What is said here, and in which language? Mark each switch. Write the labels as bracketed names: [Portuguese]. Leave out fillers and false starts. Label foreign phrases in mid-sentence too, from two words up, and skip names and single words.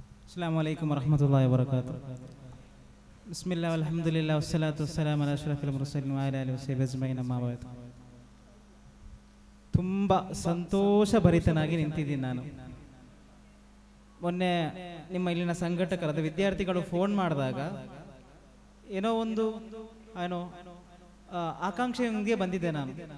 [Arabic] السلام عليكم ورحمة الله وبركاته. بسم الله والحمد لله والصلاة والسلام على أشرف المرسلين و على آله وصحبه أجمعين أما بعد. [Kannada] ತುಂಬ ಸಂತೋಷಭರಿತನಾಗಿ ನಿಂತಿದ್ದೀನಿ ನಾನು. ಮೊನ್ನೆ ನಿಮ್ಮ ಇಲ್ಲಿನ ಸಂಘಟಕರಾದ ವಿದ್ಯಾರ್ಥಿಗಳು ಫೋನ್ ಮಾಡಿದಾಗ ಏನೋ ಒಂದು ಆಕಾಂಕ್ಷೆಯೊಂದಿಗೆ ಬಂದಿದ್ದೆ ನಾನು.